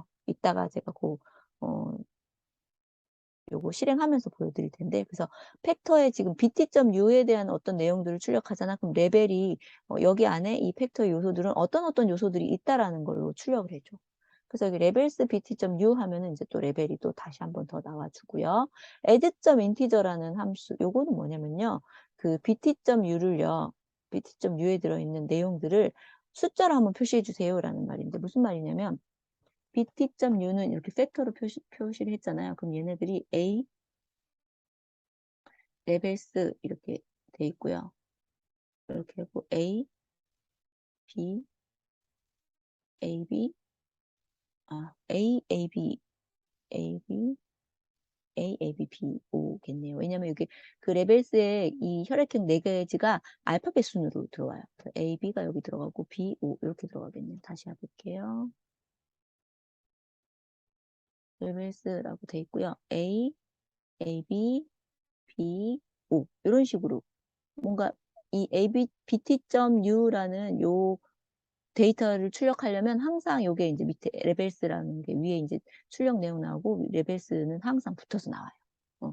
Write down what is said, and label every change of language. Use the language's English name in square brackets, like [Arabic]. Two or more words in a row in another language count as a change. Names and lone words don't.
[Korean] 이따가 제가 어 요거 실행하면서 보여드릴 텐데 그래서 팩터에 지금 bt.u에 대한 어떤 내용들을 출력하잖아. 그럼 레벨이 여기 안에 이 팩터의 요소들은 어떤 요소들이 있다라는 걸로 출력을 해 줘. 그래서 여기 레벨스 bt.u 하면은 이제 또 레벨이 또 다시 한번 더 나와 주고요. add.integer라는 함수 요거는 뭐냐면요. 그 bt.u를요. bt.u에 들어 있는 내용들을 숫자로 한번 표시해 주세요라는 말인데 무슨 말이냐면 bt.u는 이렇게 팩터로 표시를 했잖아요. 그럼 얘네들이 A, 레벨스 이렇게 돼 있고요. 이렇게 하고 A, B, AB, A, AB, AB, A, AB, B, O겠네요. 왜냐면 여기 그 레벨스에 이 혈액형 4개지가 알파벳 순으로 들어와요. A, B가 여기 들어가고 B, O 이렇게 들어가겠네요. 다시 해볼게요. 레벨스라고 돼 있고요. A, AB, B, O 이런 식으로 뭔가 이 bt.u라는 요 데이터를 출력하려면 항상 요게 인제 밑에 레벨스라는 게 위에 인제 출력 내용 나오고 레벨스는 항상 붙어서 나와요. 어.